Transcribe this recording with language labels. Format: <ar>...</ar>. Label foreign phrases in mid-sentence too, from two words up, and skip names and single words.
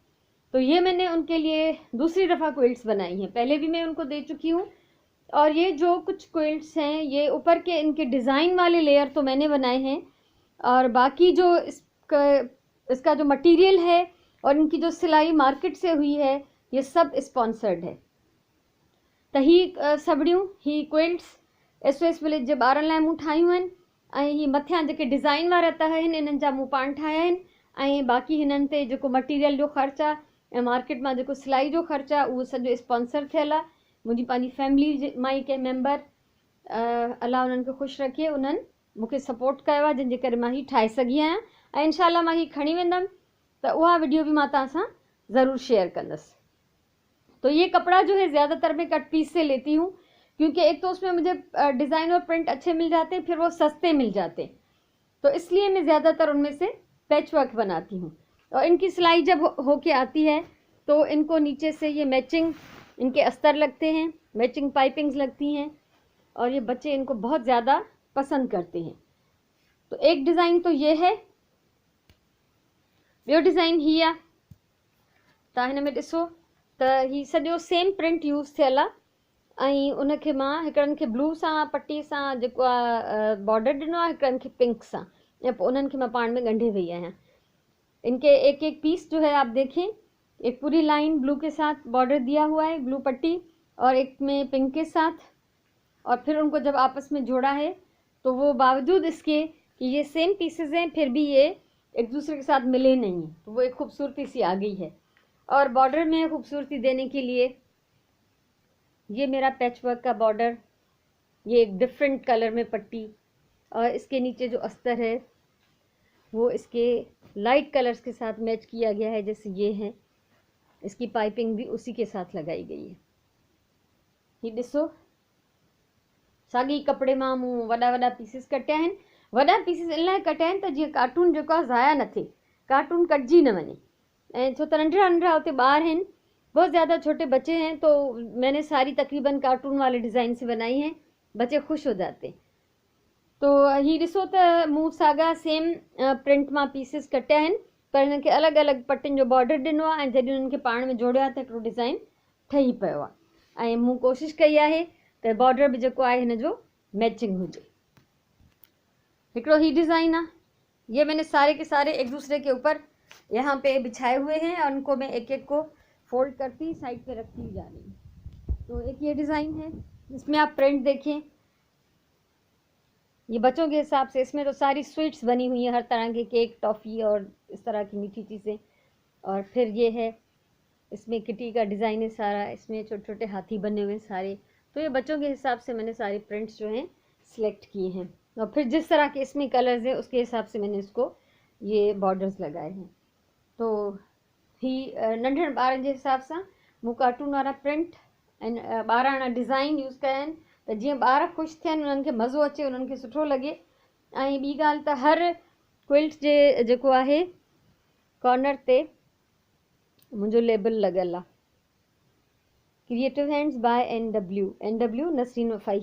<ur>تو یہ میں نے ان کے لیے دوسری دفعہ کوئلٹس بنائی ہیں. پہلے بھی میں ان کو دے چکی ہوں، اور یہ جو کچھ کوئلٹس ہیں یہ اوپر کے ان کے ڈیزائن والے لیئر تو میں نے بنائے ہیں، اور باقی جو اس کا جو میٹیریل ہے اور ان کی جو سلائی مارکیٹ سے ہوئی ہے یہ سب اسپانسرڈ ہے.</ur> <sd>त ही सभड़ियूं ही क्विल्ट्स SOS विलेज जे ॿारनि लाइ मूं ठाहियूं आहिनि, ऐं ही मथियां जेके डिज़ाइन वारा तह आहिनि इन्हनि जा मूं पाण ठाहिया आहिनि, ऐं बाक़ी हिननि ते जेको मटीरियल जो ख़र्चु आहे ऐं मार्केट मां जेको सिलाई जो ख़र्चु आहे उहो सॼो स्पॉन्सर थियल आहे। मुंहिंजी पंहिंजी फैमिली मां ई कंहिं मेंबर अलाह उन्हनि खे ख़ुशि रखे उन्हनि मूंखे सपोर्ट कयो आहे, जंहिंजे करे मां ही ठाहे सघी आहियां, ऐं इंशाल्लाह मां ही खणी वेंदमि</sd> <ur>تو وہ ویڈیو بھی میں</ur> <sd>तव्हां सां ज़रूर शेयर कंदसि।</sd> <ur>تو یہ کپڑا جو ہے زیادہ تر میں</ur> <en>cut piece</en> <ur>سے لیتی ہوں، کیونکہ ایک تو اس میں مجھے ڈیزائن اور پرنٹ اچھے مل جاتے ہیں، پھر وہ سستے مل جاتے ہیں، تو اس لیے میں زیادہ تر ان میں سے</ur> <en>patch work</en> <ur>بناتی ہوں. اور ان کی سلائی جب ہو کے آتی ہے تو ان کو نیچے سے یہ میچنگ ان کے استر لگتے ہیں,</ur> <en>matching pipings</en> <ur>لگتی ہیں، اور یہ بچے ان کو بہت زیادہ پسند کرتے ہیں. تو ایک ڈیزائن تو یہ ہے,</ur> <sd>ॿियो डिज़ाइन ही आहे। तव्हां हिन में ॾिसो त ही सॼो</sd> <en>same print use</en> <sd>थियल आहे, ऐं उनखे मां हिकिड़नि खे ब्लू सां पट्टी सां जेको आहे बॉर्डर ॾिनो आहे, हिकिड़नि खे पिंक सां, ऐं पोइ उन्हनि खे मां पाण में ॻंढे वई आहियां।</sd> <ur>ان کے ایک ایک پیس جو ہے آپ دیکھیں، ایک پوری لائن بلیو کے ساتھ بارڈر دیا ہوا ہے، بلیو پٹی، اور ایک میں پنک کے ساتھ، اور پھر ان کو جب آپس میں جوڑا ہے تو وہ باوجود اس کے کہ یہ</ur> <en>same pieces</en> <ur>ہیں پھر بھی یہ ایک دوسرے کے ساتھ ملے نہیں، تو وہ ایک خوبصورتی سی آ گئی ہے. اور بارڈر میں خوبصورتی دینے کے لیے یہ میرا</ur> <en>patch work</en> <ur>کا بارڈر، یہ ایک</ur> <en>different colour</en> <ur>میں پٹی، اور اس کے نیچے جو استر ہے وہ اس کے</ur> <en>light colours</en> <ur>کے ساتھ میچ کیا گیا ہے، جیسے یہ ہے، اس کی پائپنگ بھی اسی کے ساتھ لگائی گئی ہے.</ur> <sd>ये ॾिसो साॻी कपिड़े मां मूं वॾा वॾा पीसिस कटिया आहिनि। वॾा पीसिस इन लाइ कटिया आहिनि त जीअं कार्टून जेको आहे ज़ाया न थिए, कार्टून कटिजी न वञे, ऐं छो त नंढड़ा नंढड़ा उते ॿार आहिनि,</sd> <ur>بہت زیادہ چھوٹے بچے ہیں، تو میں نے ساری تقریباً کارٹون والے ڈیزائن سے بنائی ہیں، بچے خوش ہو جاتے.</ur> <sd>तो ही ॾिसो त मूं साॻा</sd> <en>same print</en> <sd>मां पीसिस कटिया आहिनि, पर हिननि खे अलॻि अलॻि पटियुनि जो बॉर्डर ॾिनो आहे, ऐं जॾहिं उन्हनि खे पाण में जोड़ियो आहे त हिकिड़ो डिज़ाइन ठही पियो आहे। ऐं मूं कोशिशि कई आहे त बॉर्डर बि जेको आहे हिन जो मैचिंग हुजे। हिकिड़ो ही डिज़ाइन आहे,</sd> <ur>یہ میں نے سارے کے سارے ایک دوسرے کے اوپر یہاں پہ بچھائے ہوئے ہیں، اور ان کو میں ایک ایک کو فولڈ کرتی سائیڈ پہ رکھتی جا رہی ہوں. تو ایک یہ ڈیزائن ہے جس میں آپ پرنٹ دیکھیں، یہ بچوں کے حساب سے، اس میں تو ساری سویٹس بنی ہوئی ہیں، ہر طرح کے کیک، ٹافی اور اس طرح کی میٹھی چیزیں. اور پھر یہ ہے، اس میں کٹی کا ڈیزائن ہے سارا، اس میں چھوٹے چھوٹے ہاتھی بنے ہوئے ہیں سارے. تو یہ بچوں کے حساب سے میں نے سارے پرنٹس جو ہیں سلیکٹ کیے ہیں، اور پھر جس طرح کے اس میں کلرز ہیں اس کے حساب سے میں نے اس کو یہ بارڈرز لگائے ہیں.</ur> <sd>तो ही नंढड़नि ॿारनि जे हिसाब सां मूं कार्टून वारा प्रिंट ऐं ॿारहाणा डिज़ाइन यूज़ कया आहिनि, त जीअं ॿार ख़ुशि थियनि, उन्हनि खे मज़ो अचे, उन्हनि खे सुठो लॻे। ऐं ॿी ॻाल्हि त हर क्विल्ट जे जेको आहे कॉर्नर ते मुंहिंजो लेबल लॻल आहे, क्रिएटिव हैंड्स बाय NW नसरीन वफ़ाई।</sd>